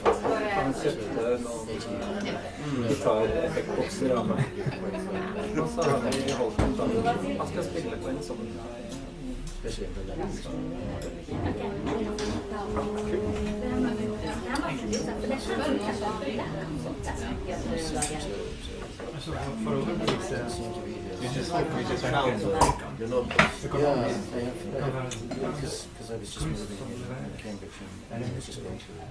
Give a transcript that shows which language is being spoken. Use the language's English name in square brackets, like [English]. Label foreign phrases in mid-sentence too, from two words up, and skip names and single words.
[Norwegian] Han kjøpte noen gitareffektbokser av meg. Og så har vi holdt kontakten. Han skal spille på en sånn [English] You just found you're not because I was just moving in Cambridge and I was just going to